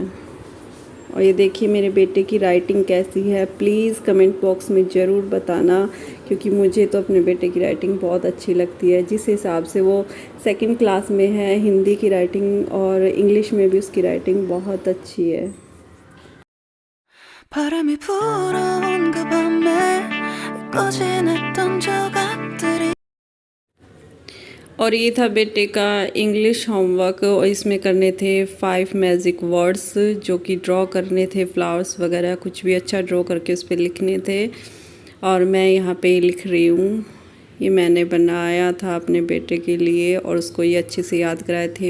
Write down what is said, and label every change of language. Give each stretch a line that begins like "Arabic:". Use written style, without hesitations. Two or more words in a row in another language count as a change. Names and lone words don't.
Hindi: और ये देखिए मेरे बेटे की राइटिंग कैसी है, प्लीज़
English: comment box
Hindi: में ज़रूर बताना, क्योंकि मुझे तो अपने बेटे की राइटिंग बहुत अच्छी लगती है। जिस हिसाब से वो 2nd क्लास में है, हिंदी की राइटिंग और इंग्लिश में भी उसकी राइटिंग बहुत अच्छी है।
Korean: 바람이 불어온 그 밤에 꺼진했던 조각들이
Hindi: और ये था बेटे का इंग्लिश होमवर्क और इसमें करने थे 5
English: magic words,
Hindi: जो कि ड्रॉ करने थे, फ्लावर्स वगैरह कुछ भी अच्छा ड्रॉ करके उस पर लिखने थे। और मैं यहाँ पे लिख रही हूँ। ये मैंने बनाया था अपने बेटे के लिए और उसको ये अच्छे से याद कराए थे।